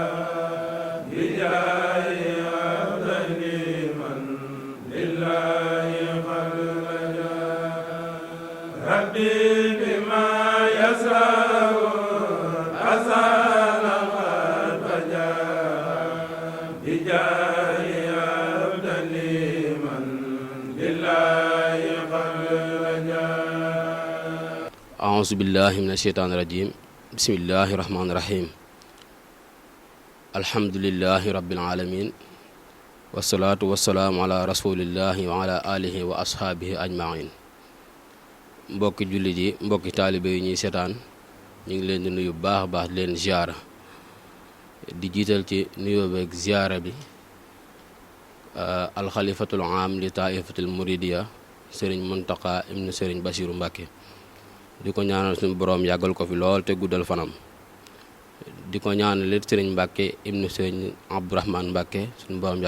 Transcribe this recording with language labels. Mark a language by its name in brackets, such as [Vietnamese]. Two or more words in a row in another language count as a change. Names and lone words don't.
[Arabic] بجاه عبد من لله قد لجا ربي بما يسره الأحزان قد بلى بجاه عبد من لله قد لجا أعوذ بالله من الشيطان الرجيم بسم الله الرحمن الرحيم الحمد لله رب العالمين والصلاة والسلام على رسول الله وعلى آله وأصحابه أجمعين [Wolof] mbokki jullit yi mbokki taalibe yi ñuy seetaan ñu ngi leen di nuyu baax a baax di leen ziyaara di jiital ci nuyoo beeg ziyaara bi [Arabic] الخليفة العام للطائفة المريدية [Wolof] sëriñ Muntaqa ibnu sëriñ Basiru Mbàkke di ko ñaanal suñu boroom yàggal ko fi lool te guddal fanam di ko ñaanal it sëriñ Mbàkke ibnu sëriñ Abdourahman Mbàkke suñu boroom